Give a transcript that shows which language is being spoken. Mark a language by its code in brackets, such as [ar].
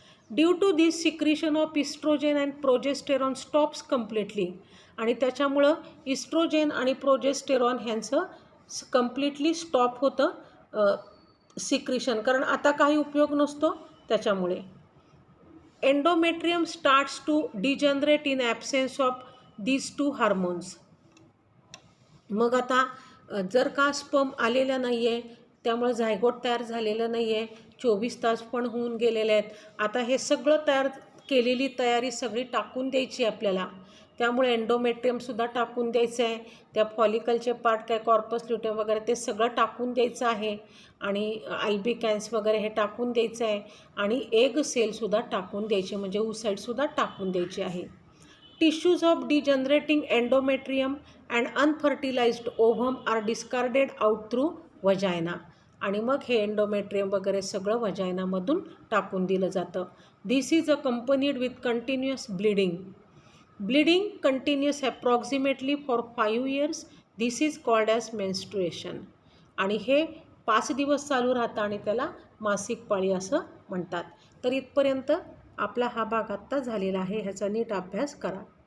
[en] due to this secretion of estrogen and progesterone stops completely, [mr] आणि त्याच्यामुळं oestrogen आणि progesterone ह्यांचं कम्प्लिटली स्टॉप होतं सिक्रिशन, कारण आता काही उपयोग नसतो त्याच्यामुळे. [en] Endometrium starts to degenerate in absence of these two hormones. [mr] मग आता जर का स्पर्म आलेला नाही आहे, त्यामुळे झायगोट तयार झालेलं नाही आहे, 24 तास पण होऊन गेलेले आहेत, आता हे सगळं केलेली तयारी सगळी टाकून द्यायची आपल्याला. त्यामुळे एंडोमेट्रियमसुद्धा टाकून द्यायचं आहे, त्या फॉलिकलचे पार्ट काय कॉर्पस ल्युटेम वगैरे ते सगळं टाकून द्यायचं आहे, आणि अल्बिकॅन्स वगैरे हे टाकून द्यायचं आहे, आणि एग सेलसुद्धा टाकून द्यायचे, म्हणजे oocyteसुद्धा टाकून द्यायची आहे. [en] tissues of degenerating endometrium and unfertilized ovum are discarded out through vagina, [mr] आणि मग हे एंडोमेट्रियम वगैरे सगळं वजायनामधून टाकून दिलं जातं. [en] This is accompanied with continuous bleeding. Bleeding continuous approximately for 5 years. This is called as menstruation, [mr] आणि हे 5 दिवस चालू राहतं आणि त्याला मासिक पाळी असं म्हणतात. तर इथपर्यंत आपला हा भाग आत्ता झालेला आहे, ह्याचा नीट अभ्यास करा.